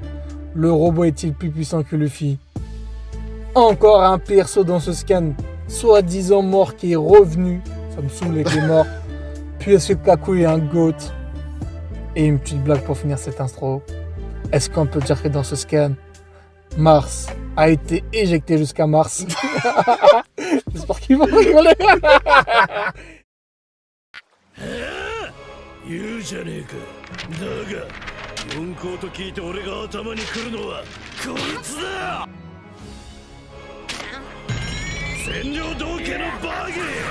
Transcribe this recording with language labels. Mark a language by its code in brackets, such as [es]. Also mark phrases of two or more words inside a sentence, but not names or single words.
[fr] Le robot est-il plus puissant que Luffy? Encore un perso dans ce scan, soi-disant mort qui est revenu. Ça me saoule avec les morts. Puis est-ce que Kaku est un goat? Et une petite blague pour finir cette intro. Est-ce qu'on peut dire que dans ce scan, Mars a été éjecté jusqu'à Mars? J'espère qu'ils vont rigoler. [ja] 言うじゃねえか。だが四皇と聞いて俺が頭に来るのはこいつだ。占領道家のバギー。